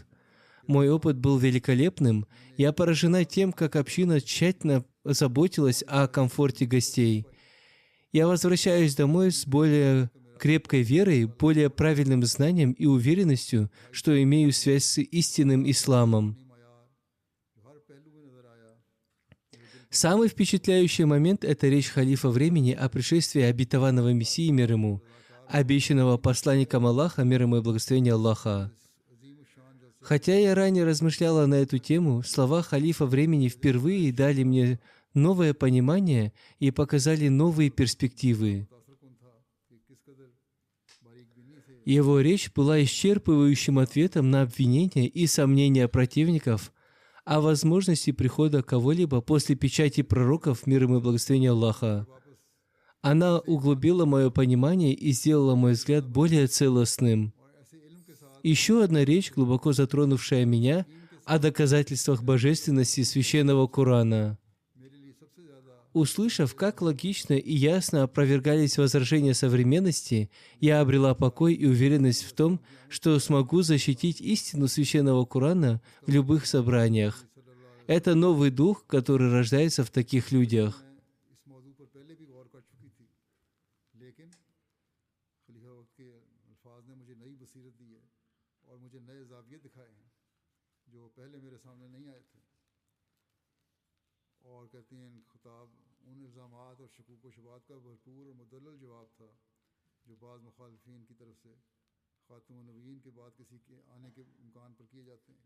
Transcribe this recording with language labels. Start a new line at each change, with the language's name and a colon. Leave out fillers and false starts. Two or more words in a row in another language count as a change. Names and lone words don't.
Russian: Мой опыт был великолепным. Я поражена тем, как община тщательно заботилась о комфорте гостей. Я возвращаюсь домой с более крепкой верой, более правильным знанием и уверенностью, что имею связь с истинным исламом.
Urdu: جو ہر پہلو میں نظر آیا.
Russian: Самый впечатляющий момент — это речь халифа времени о пришествии обетованного Мессии, мир ему, обещанного посланником Аллаха, мир ему и благословение Аллаха.
Urdu: عظیم شان جیسے
Russian: Хотя я ранее размышляла на эту тему, слова халифа времени впервые дали мне новое понимание и показали новые перспективы.
Urdu: متاثر تھا کہ کس قدر باریک بینی سے
Russian: Его речь была исчерпывающим ответом на обвинения и сомнения противников о возможности прихода кого-либо после печати пророков, мир им и благословение Аллаха. Она углубила мое понимание и сделала мой взгляд более целостным.
Urdu: اور ایسے علم کے ساتھ
Russian: Еще одна речь, глубоко затронувшая меня, о доказательствах божественности Священного Корана.
Urdu: میرے لیے سب سے زیادہ
Russian: Услышав, как логично и ясно опровергались возражения современности, я обрела покой и уверенность в том, что смогу защитить истину Священного Корана в любых собраниях. Это новый дух, который рождается в таких людях.
Urdu: میں اس موضوع پر پہلے بھی غور کر چکی تھی، لیکن خلیفہ وقت کے الفاظ نے مجھے نئی بصیرت دی ہے اور مجھے نئے زاویے دکھائے ہیں جو پہلے میرے سامنے نہیں آئے تھے. اور کہتی ہیں خطاب ان الزامات اور شکوک و شبہات کا بھرپور اور مدلل جواب تھا جو بعض مخالفین کی طرف سے خاتم النبیین کے بعد کسی کے آنے کے امکان پر کیے جاتے ہیں.